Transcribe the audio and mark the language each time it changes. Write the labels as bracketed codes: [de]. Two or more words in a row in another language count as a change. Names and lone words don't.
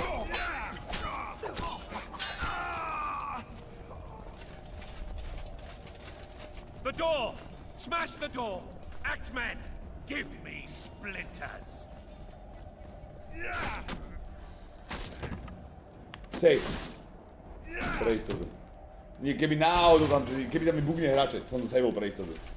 [en] The door! Smash the door! Axemen! Give me splinters! Safe. [sk] Pre istotu. Nie, keby náhodou tam, keby tam mi bugne hráče, som to saveol pre istotu.